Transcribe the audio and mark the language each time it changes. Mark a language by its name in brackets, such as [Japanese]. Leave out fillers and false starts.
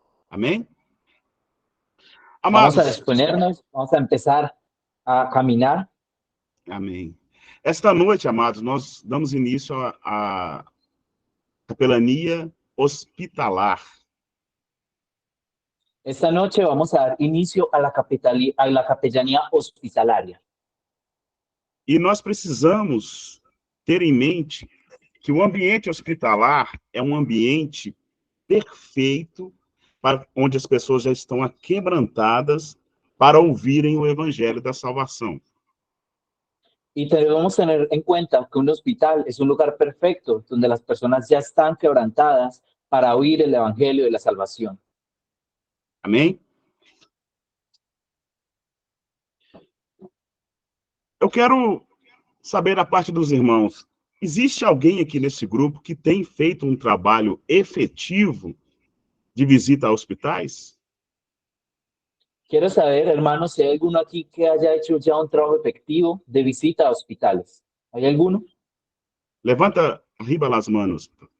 [Portuguese] Amém? [Spanish] Vamos a [Portuguese] Amados, [Spanish] disponernos, vamos a empezar a caminar. [Portuguese] amém. Esta noite, amados, nós damos início à capelania hospitalar. [Spanish] Esta noche vamos a dar inicio a la capellanía hospitalaria. [Portuguese] E nós precisamos ter em mente que o ambiente hospitalar é um ambiente perfeito para onde as pessoas já estão aquebrantadas para ouvirem o evangelho da salvação. [Spanish] Y debemos tener en cuenta que un hospital es un lugar perfecto donde las personas ya están quebrantadas para oír el evangelio de la salvación. [Portuguese] Amém? Eu quero saber da parte dos irmãos, existe alguém aqui nesse grupo que tem feito um trabalho efetivo de visita a hospitais? [Spanish] Quiero saber, hermanos, si hay alguno aquí que haya hecho ya un trabajo efectivo de visita a hospitales. ¿Hay alguno? Levanta arriba las manos.